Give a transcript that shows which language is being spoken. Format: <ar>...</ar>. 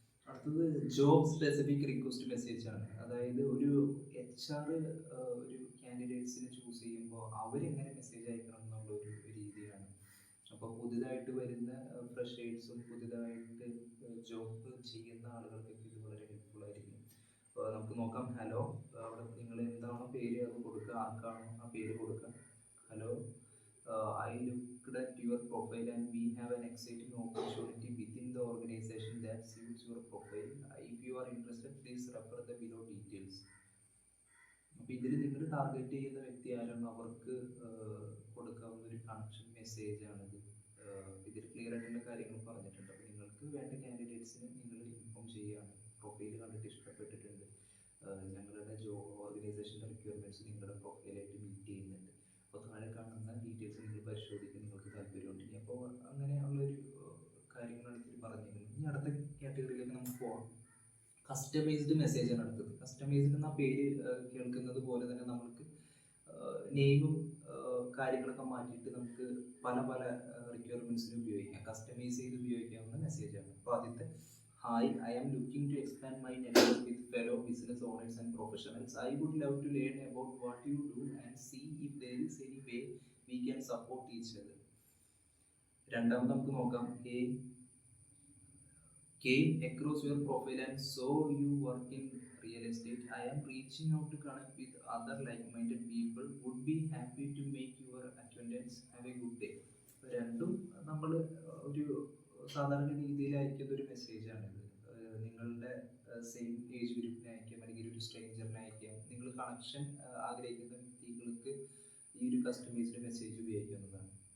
<ml>അടുത്തത് job specific request message ആണ്. അതായത് ഒരു എച്ച് ആർ ഒരു കാൻഡിഡേറ്റ്സിനെ ചൂസ് ചെയ്യുമ്പോൾ അവരെങ്ങനെ മെസ്സേജ് അയക്കണം എന്നുള്ള ഒരു രീതിയാണ്. അപ്പോൾ പുതിയതായിട്ട് വരുന്ന ഫ്രഷേഴ്സും പുതിയതായിട്ട് ജോബ് ചെയ്യുന്ന ആളുകൾക്കൊക്കെ ഇത് വളരെ ഹെൽപ്ഫുൾ ആയിരിക്കും. നമുക്ക് നോക്കാം. ഹലോ, അവിടെ നിങ്ങൾ എന്താണോ പേര് അത് കൊടുക്കുക, ആർക്കാണോ ആ പേര് കൊടുക്കുക.</ml> <en>Hello, I looked at your profile and we have an exciting opportunity within the organization that suits your profile. If you are interested, please refer the below details.</en> <ml>അപ്പോൾ ഇതിൽ നിങ്ങൾ ടാർഗറ്റ് ചെയ്യുന്ന വ്യക്തി ആരാണോ അവർക്ക് കൊടുക്കാവുന്ന ഒരു കണക്ഷൻ മെസ്സേജ് ആണിത്. ഇതിൽ ക്ലിയർ ആയിട്ടുള്ള കാര്യങ്ങൾ പറഞ്ഞിട്ടുണ്ട്. അപ്പോൾ നിങ്ങൾക്ക് വേണ്ട കാൻഡിഡേറ്റ്സിന് നിങ്ങൾ ഇൻഫോം ചെയ്യുകയാണ്. പ്രൊഫൈൽ കണ്ടിട്ട് ഇഷ്ടപ്പെട്ടിട്ടുണ്ട്, ഞങ്ങളുടെ ഓർഗനൈസേഷൻ്റെ റിക്വയർമെൻറ്റ്സ് നിങ്ങളുടെ പ്രൊഫൈലായിട്ട് മീറ്റ് ചെയ്യുന്നുണ്ട്. അപ്പോൾ താഴെ കാണുന്ന ഡീറ്റെയിൽസ് നിങ്ങൾ പരിശോധിക്കാൻ നിങ്ങൾക്ക് താല്പര്യമുണ്ടെങ്കിൽ. അപ്പോൾ അങ്ങനെയുള്ളൊരു കാര്യങ്ങളാണ് ഇതിൽ പറഞ്ഞിരിക്കുന്നത്. ഇനി അടുത്ത കാറ്റഗറിയിലേക്ക് നമുക്ക് പോകാം. കസ്റ്റമൈസ്ഡ് മെസ്സേജാണ് അടുത്തത്. കസ്റ്റമൈസ്ഡ് എന്ന പേര് കേൾക്കുന്നത് പോലെ തന്നെ നമുക്ക് നെയിമും കാര്യങ്ങളൊക്കെ മാറ്റിയിട്ട് നമുക്ക് പല പല റിക്വയർമെൻറ്റ്സിന് ഉപയോഗിക്കാം. കസ്റ്റമൈസ് ചെയ്ത് ഉപയോഗിക്കാവുന്ന മെസ്സേജാണ്. അപ്പോൾ ആദ്യത്തെ,</ml> <en>Hi, I am looking to expand my network with fellow business owners and professionals. I would love to learn about what you do and see if there is any way we can support each other.</en> <ml>രണ്ടാമത് നമുക്ക് നോക്കാം.</ml> <en>Came across your profile and saw you work in real estate. I am reaching out to connect with other like-minded people. Would be happy to make your acquaintance. Have a good day.</en> <ml>ഇപ്പൊ രണ്ടും നമ്മൾ ഒരു സാധാരണ രീതിയിൽ അയക്കുന്ന ഒരു മെസ്സേജാണിത്. നിങ്ങളുടെ same age ഗ്രൂപ്പിനെ അയക്കാം, അല്ലെങ്കിൽ ഒരു സ്ട്രേഞ്ചറിനെ അയക്കാം. നിങ്ങൾ കണക്ഷൻ ആഗ്രഹിക്കുന്ന വ്യക്തികൾക്ക് ഈ ഒരു കസ്റ്റമൈസ്ഡ് മെസ്സേജ് ഉപയോഗിക്കുന്നതാണ്.</ml>